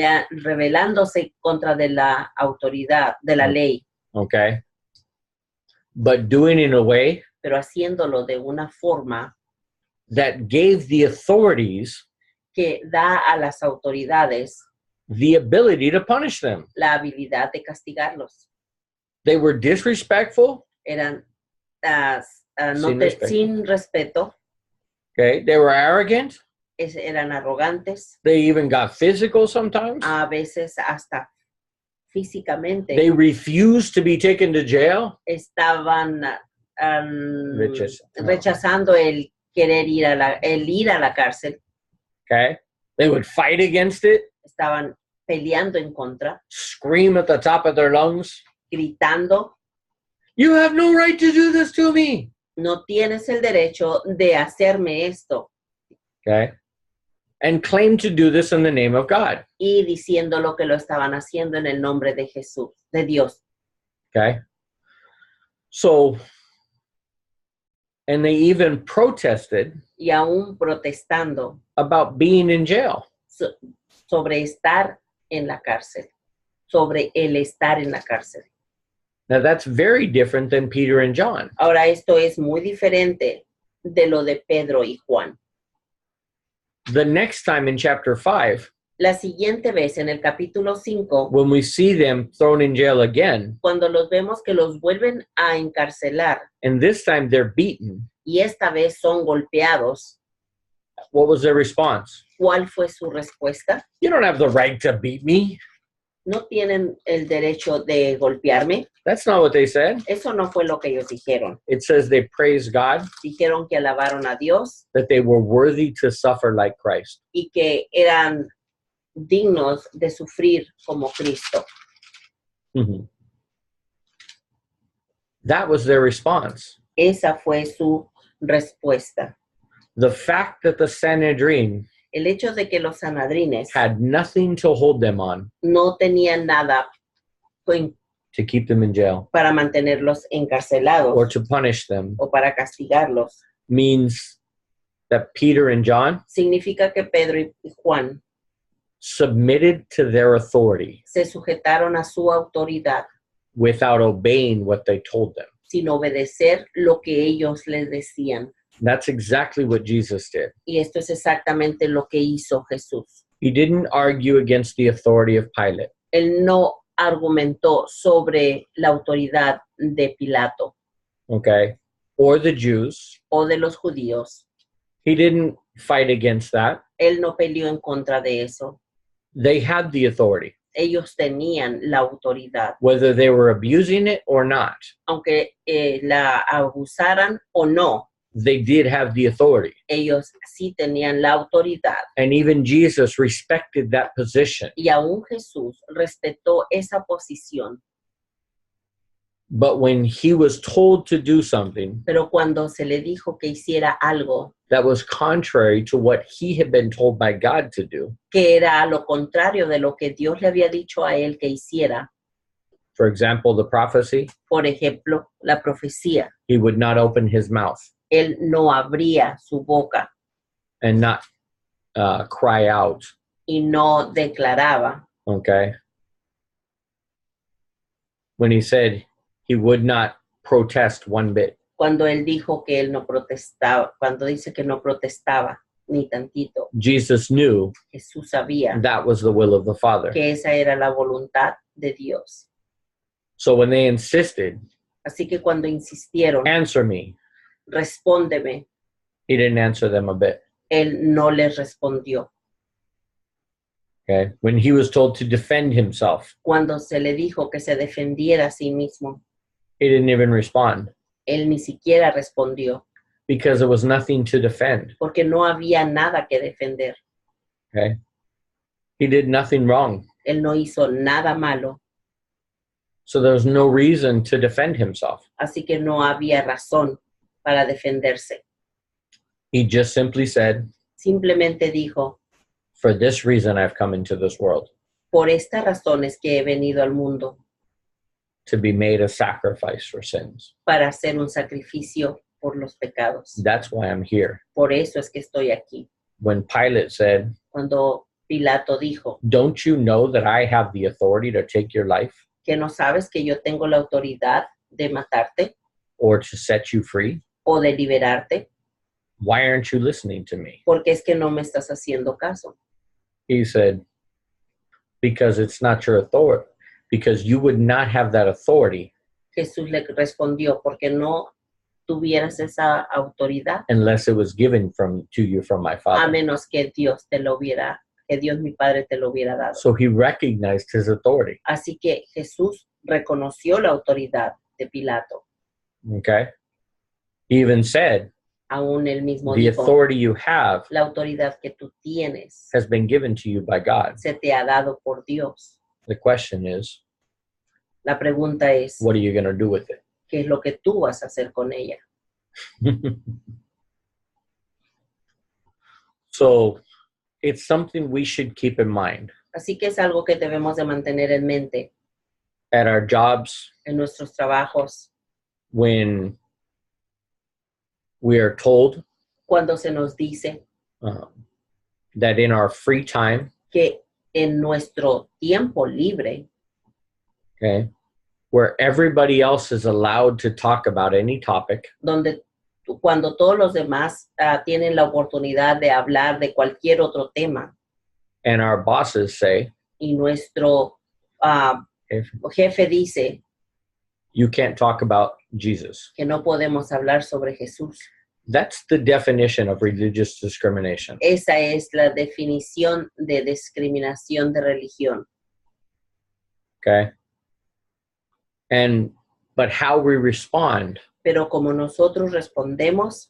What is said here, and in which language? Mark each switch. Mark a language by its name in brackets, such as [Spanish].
[Spanish] rebelándose contra de la autoridad, de la ley, [English] okay? But doing in a way [Spanish] pero haciéndolo de una forma [English] that gave the authorities [Spanish] que da a las autoridades [English] the ability to punish them. [Spanish] la habilidad de castigarlos. [English] They were disrespectful, [Spanish] Eran Sin sin respeto, [English] okay? They were arrogant. [Spanish] eran arrogantes, [English] They even got physical sometimes. [Spanish] a veces hasta físicamente. [English] They refused to be taken to jail. [Spanish] Estaban Rechazando. rechazando el querer ir a la cárcel. [English] Okay? They would fight against it, [Spanish] Estaban peleando en contra, [English] scream at the top of their lungs, [Spanish] gritando, [English] you have no right to do this to me. [Spanish] no tienes el derecho de hacerme esto. [English] Okay? And claim to do this in the name of God. [Spanish] Y diciendo lo que lo estaban haciendo en el nombre de Jesús, de Dios. [English] Okay? So, and they even protested [Spanish] Y aún protestando [English] about being in jail. [Spanish] sobre estar en la cárcel, sobre el estar en la cárcel. [English] Now, that's very different than Peter and John. [Spanish] Ahora, esto es muy diferente de lo de Pedro y Juan. [English] The next time in chapter 5, [Spanish] La siguiente vez, en el capítulo 5, [English] when we see them thrown in jail again, [Spanish] cuando los vemos que los vuelven a encarcelar [English] and this time they're beaten, [Spanish] y esta vez son golpeados, [English] what was their response? [Spanish] ¿cuál fue su respuesta? [English] You don't have the right to beat me. [Spanish] no tienen el derecho de golpearme. [English] That's not what they said. [Spanish] Eso no fue lo que ellos dijeron. [English] It says they praised God, [Spanish] Dijeron que alabaron a Dios [English] that they were worthy to suffer like Christ. [Spanish] y que eran dignos de sufrir como Cristo. Mhm. [English] That was their response. [Spanish] Esa fue su respuesta. [English] The fact that the Sanhedrin [Spanish] El hecho de que los sanadrines [English] had nothing to hold them on [Spanish] no tenían nada [English] to keep them in jail [Spanish] para mantenerlos encarcelados [English] or to punish them [Spanish] o para castigarlos, [English] means that Peter and John [Spanish] significa que Pedro y Juan [English] submitted to their authority [Spanish] se sujetaron a su autoridad [English] without obeying what they told them. [Spanish] sin obedecer lo que ellos les decían. [English] That's exactly what Jesus did. [Spanish] Y esto es exactamente lo que hizo Jesús. [English] He didn't argue against the authority of Pilate. [Spanish] Él no argumentó sobre la autoridad de Pilato [English] Okay, or the Jews. [Spanish] o de los judíos. [English] He didn't fight against that. [Spanish] Él no peleó en contra de eso. [English] They had the authority, [Spanish] Ellos tenían la autoridad, [English] whether they were abusing it or not. [Spanish] aunque la abusaran o no. [English] They did have the authority. [Spanish] Ellos sí tenían la autoridad. [English] And even Jesus respected that position. [Spanish] Y aún Jesús respetó esa posición. [English] But when he was told to do something [Spanish] Pero cuando se le dijo que hiciera algo [English] that was contrary to what he had been told by God to do, [Spanish] que era lo contrario de lo que Dios le había dicho a él que hiciera, [English] for example, the prophecy, [Spanish] por ejemplo, la profecía, [English] he would not open his mouth [Spanish] él no abría su boca [English] and not cry out. [Spanish] y no declaraba. [English] Okay. When he said he would not protest one bit. [Spanish] Cuando él dijo que él no protestaba, cuando dice que no protestaba ni tantito, [English] Jesus knew [Spanish] Jesús sabía [English] that was the will of the Father. [Spanish] que esa era la voluntad de Dios. [English] So when they insisted, [Spanish] Así que cuando insistieron, [English] answer me, [Spanish] respóndeme, [English] he didn't answer them a bit. [Spanish] él no les respondió. [English] Okay. When he was told to defend himself, [Spanish] Cuando se le dijo que se defendiera a sí mismo, [English] he didn't even respond [Spanish] él ni siquiera respondió, [English] because there was nothing to defend. [Spanish] porque no había nada que defender. [English] Okay. He did nothing wrong. [Spanish] Él no hizo nada malo, [English] So there was no reason to defend himself. [Spanish] así que no había razón para defenderse. [English] He just simply said, [Spanish] Simplemente dijo, [English] for this reason I've come into this world, [Spanish] por estas razones que he venido al mundo, [English] to be made a sacrifice for sins. [Spanish] para hacer un sacrificio por los pecados. [English] That's why I'm here. [Spanish] Por eso es que estoy aquí. [English] When Pilate said, [Spanish] Cuando Pilato dijo, [English] don't you know that I have the authority to take your life [Spanish] que no sabes que yo tengo la autoridad de matarte [English] or to set you free? [Spanish] o de liberarte, [English] Why aren't you listening to me? [Spanish] porque es que no me estás haciendo caso. [English] He said, because it's not your authority, because you would not have that authority [Spanish] Jesús le respondió, porque no tuvieras esa autoridad [English] unless it was given to you from my [Spanish] a [English] Father. [Spanish] menos que Dios te lo hubiera, que Dios mi Padre te lo hubiera dado. [English] So he recognized his authority. [Spanish] Así que Jesús reconoció la autoridad de Pilato. [English] Okay. He even said, [Spanish] Aún él mismo [English] the [Spanish] dijo, [English] authority you have [Spanish] la autoridad que tú tienes [English] has been given to you by God. [Spanish] se te ha dado por Dios. [English] The question is, [Spanish] La pregunta es, [English] what are you going to do with it? [Spanish] ¿qué es lo que tú vas a hacer con ella? [English] So it's something we should keep in mind [Spanish] Así que es algo que debemos de mantener en mente [English] at our jobs [Spanish] en nuestros trabajos, [English] when we are told [Spanish] cuando se nos dice [English] that in our free time, [Spanish] que en nuestro tiempo libre, [English] okay, where everybody else is allowed to talk about any topic, [Spanish] cuando todos los demás tienen la oportunidad de hablar de cualquier otro tema [English] and our bosses say, [Spanish] y nuestro jefe dice [English] you can't talk about Jesus. [Spanish] que no podemos hablar sobre Jesús. [English] That's the definition of religious discrimination. [Spanish] Esa es la definición de discriminación de religión. [English] Okay. But how we respond [Spanish] Pero como nosotros respondemos,